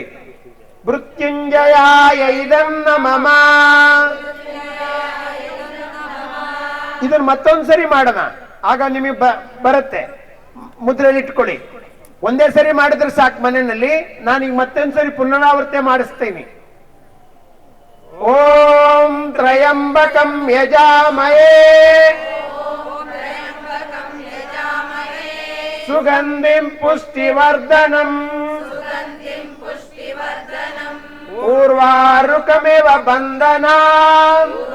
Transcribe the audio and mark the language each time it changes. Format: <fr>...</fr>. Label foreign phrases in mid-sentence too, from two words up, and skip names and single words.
<sa>ಮೃತ್ಯುಂಜಯಾಯ ಇದಂ ನ ಮಮ.</sa> <kn>ಇದನ್ನು ಮತ್ತೊಂದ್ಸರಿ ಮಾಡೋಣ, ಆಗ ನಿಮಗೆ ಬರುತ್ತೆ. ಮುದ್ರೆಯಲ್ಲಿ ಇಟ್ಕೊಳ್ಳಿ. ಒಂದೇ ಸರಿ ಮಾಡಿದ್ರೆ ಸಾಕು ಮನೆಯಲ್ಲಿ. ನಾನೀಗ ಮತ್ತೊಂದ್ಸರಿ ಪುನರಾವರ್ತೆ ಮಾಡಿಸ್ತೀನಿ.</kn> <sa>ಓಂ ತ್ರಯಂಬಕಂ ಯಜಾಮಹೇ ಸುಗಂಧಿಂ ಪುಷ್ಟಿವರ್ಧನಂ ಊರ್ವಾರುಕಮಿವ ಬಂಧನಾಂ</sa>